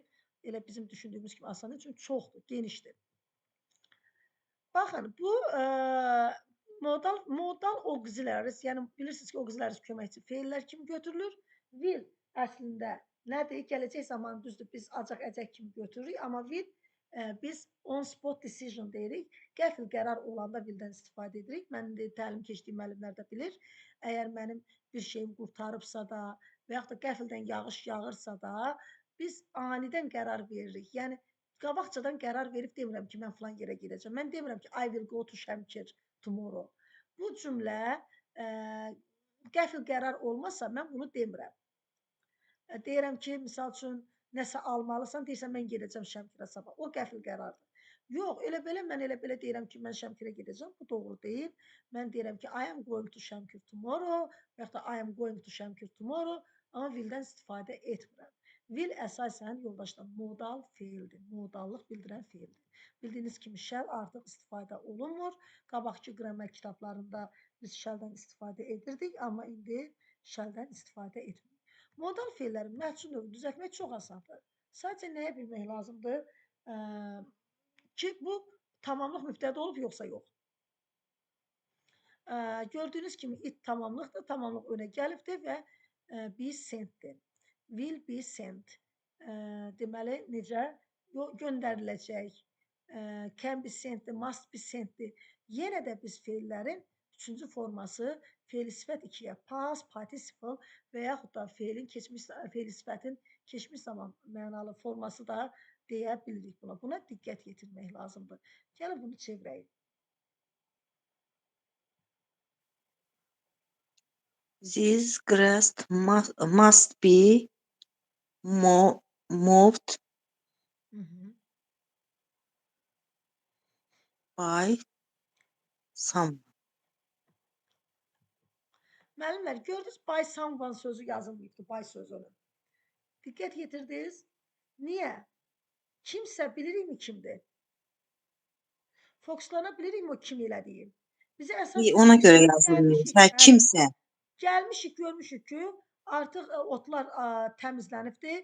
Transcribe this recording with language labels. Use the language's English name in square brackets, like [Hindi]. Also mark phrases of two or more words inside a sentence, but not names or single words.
[Azerbaijani] Elə bizim düşündüyümüz kimi asan deyil, çünki çoxdur, genişdir. Baxın, bu [English] modal auxiliaries, [Azerbaijani] yəni bilirsiniz ki, auxiliaries köməkçi feillər kimi götürülür. Will əslində nədir? Gələcək zaman düzdür, biz acaq əcək kimi götürürük, amma will biz [English] on spot decision [Azerbaijani] deyirik. Qəfil qərar olanda willdən istifadə edirik. Mən təlim keçdiyim müəllimlər də bilir. Əgər mənim bir şeyim qurtarıbsa da və yaxud da qəfildən yağış yağırsa da, biz anidən qərar veririk. Yəni qabaqcadan qərar verib demirəm ki, mən falan yerə gedəcəm. Mən demirəm ki, [English] I will go to Şəmkir tomorrow. [Azerbaijani] Bu cümlə qəfil qərar olmasa mən bunu demirəm. Deyirəm ki, misal üçün nəsə almalısan, deyirsən mən gedəcəm Şəmkirə sabah. O qəfil qərardır. Yox, elə belə mən elə belə deyirəm ki, mən Şəmkirə gedəcəm. Bu doğru deyil. Mən deyirəm ki, [English] I am going to Şəmkir tomorrow [Azerbaijani] və yaxud da [English] I am going to Şəmkir tomorrow, [Azerbaijani] amma willdən istifadə etmirəm. Will əsasən yoldaşlar modal feildir. Modallıq bildirən feildir. Bildiyiniz kimi shall artıq istifadə olunmur. Qabaqki qrammar kitablarında biz shall'dan istifadə edirdik, amma indi shall'dan istifadə etmirik. Modal feillərin məhsul növünü düzəltmək çox asandır. Sadəcə nəyə bilmək lazımdır? Ki, bu tamamlıq mübtəda olub, yoxsa yox. Gördüyünüz kimi it tamamlıqdır, tamamlıq önə gəlibdir və [English] be sentdir. Will be sent. [Azerbaijani] Deməli, necə? Göndəriləcək. [English] Can be sentdir, must be sentdir. [Azerbaijani] Yenə də biz feillərin üçüncü forması feil sifət 2-yə [English] past, participle [Azerbaijani] və yaxud da feil sifətin keçmiş zaman mənalı forması da deyə bilirik buna. Buna diqqət yetirmək lazımdır. Gəlin bunu çevirək. [English] This grass must be moved by someone. [Azerbaijani] Müəllimlər, gördünüz, [English] by someone [Azerbaijani] sözü yazılmayıbdır, by sözünün. Diqqət yetirdiniz. Niyə? Kimsə bilirikmi kimdir? Fokuslana bilirikmi o kim elədiyim? Bizə əsas Ona görə yazılmıyor. Kimsə. Gəlmişik, görmüşük ki, artıq otlar təmizlənibdir.